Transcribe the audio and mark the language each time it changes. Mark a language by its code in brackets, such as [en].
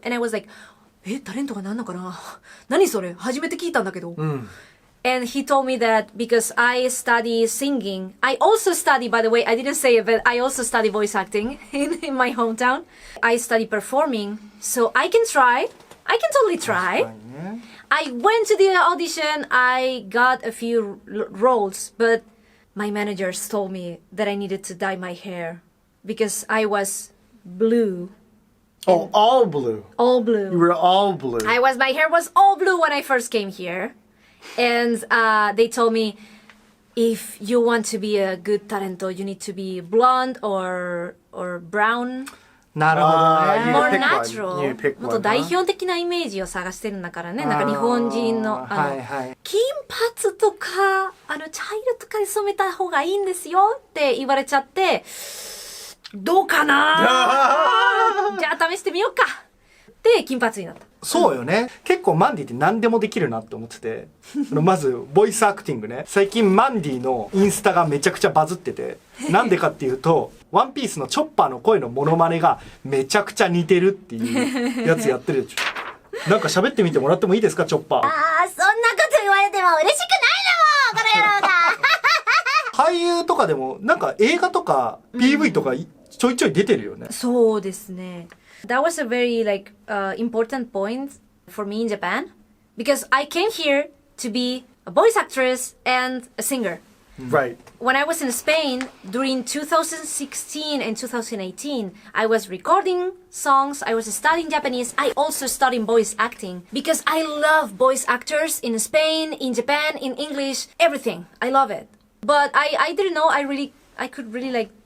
[en] And I was like, [ja] タレントが何のかな何それ初めて聞いたんだけど。 [en] And he told me that because I study singing, I also study, by the way, I didn't say it, but I also study voice acting in my hometown. I study performing, so I can try. I can totally try. I went to the audition, I got a few roles, but my managers told me that I needed to dye my hair because I was blue. Oh, all blue. All blue. You were all blue. My hair was all blue when I first came here. And they told me, if you want to be a good talento, you need to be blonde or brown. [ja] なるほどね。 [en] More pick one. natural. You pick [ja] もっと [en] one, [ja] 代表的なイメージを探してるんだからね。なんか日本人の、はいはい。金髪とか、茶色とかで染めた方がいいんですよって言われちゃって、どうかなじゃあ試してみようかで、金髪になった。そうよね。結構マンディって何でもできるなって思ってて。まず、ボイスアクティングね。最近マンディのインスタがめちゃくちゃバズってて。なんでかっていうと、ワンピースのチョッパーの声のモノマネがめちゃくちゃ似てるっていうやつやってるでしょ。なんか喋ってみてもらってもいいですか、チョッパー。そんなこと言われても嬉しくないのもんこの野郎が俳優とかでも、なんか映画とか PV とかちょいちょい出てるよね。そうですね。 [en] That was a very important point for me in Japan because I came here to be a voice actress and a singer. Right. When I was in Spain during 2016 and 2018, I was recording songs, I was studying Japanese, I also studied voice acting because I love voice actors in Spain, in Japan, in English, everything. I love it. But I didn't know I could really